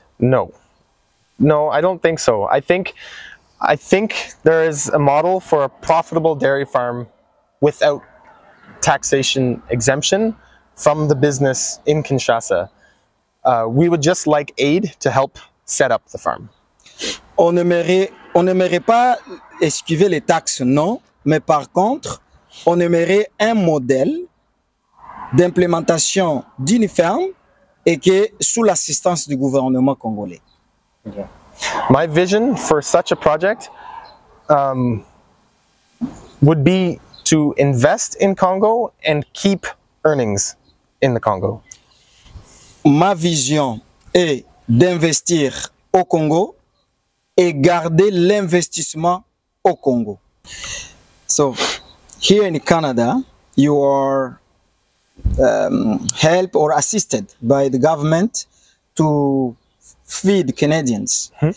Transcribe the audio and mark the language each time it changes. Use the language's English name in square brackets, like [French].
[English] No, I don't think so. I think there is a model for a profitable dairy farm without taxation exemption from the business in Kinshasa. We would just like aid to help set up the farm. [French] On n'aimerait pas esquiver les taxes, non, mais par contre, on aimerait un modèle d'implémentation d'une ferme et que sous l'assistance du gouvernement congolais. Okay. [English] My vision for such a project would be to invest in Congo and keep earnings in the Congo. [French] Ma vision est d'investir au Congo et garder l'investissement au Congo. [English] So, here in Canada, you are helped or assisted by the government to feed Canadians.